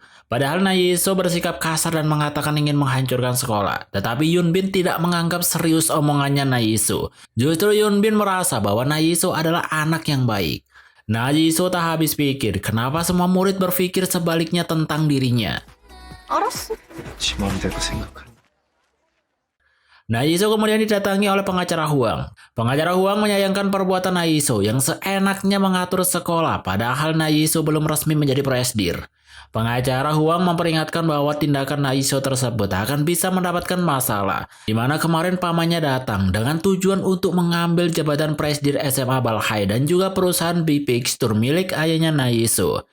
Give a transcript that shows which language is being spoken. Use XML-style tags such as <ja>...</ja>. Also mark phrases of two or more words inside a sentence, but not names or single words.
<id>Padahal Nayiso bersikap kasar dan mengatakan ingin menghancurkan sekolah. Tetapi Yunbin tidak menganggap serius omongannya Nayiso. Justru Yunbin merasa bahwa Nayiso adalah anak yang baik. Nayiso tak habis pikir kenapa semua murid berpikir sebaliknya tentang dirinya.</id> <ko>알았어. 지 마음대로 생각하니.</ko> <id>Nayiso kemudian didatangi oleh pengacara Huang. Pengacara Huang menyayangkan perbuatan Nayiso yang seenaknya mengatur sekolah padahal Nayiso belum resmi menjadi presdir. Pengacara Huang memperingatkan bahwa tindakan Nayiso tersebut akan bisa mendapatkan masalah, di mana kemarin pamannya datang dengan tujuan untuk mengambil jabatan presdir SMA Balhae dan juga perusahaan Bipixture milik ayahnya Nayiso.</id>